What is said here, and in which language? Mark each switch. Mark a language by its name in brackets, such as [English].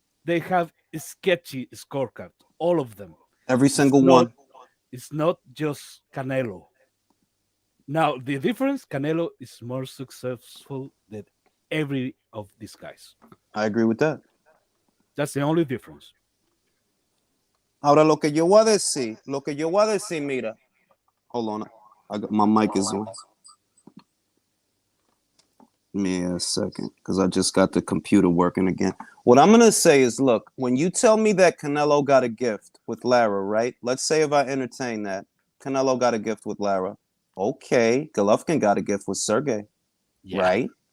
[English] They have a sketchy scorecard. All of them. Every single not- one. It's not just Canelo. Now the difference: Canelo is more successful than every of these guys. I agree with that. That's the only difference. [Spanish] Ahora, lo que yo voy a decir, mira. [English] Hold on. My mic is on. Give me a second, because I just got the computer working again. What I'm going to say is, look, when you tell me that Canelo got a gift with Lara, right? Let's say if I entertain that, Canelo got a gift with Lara. Okay, Golovkin got a gift with Sergey, right?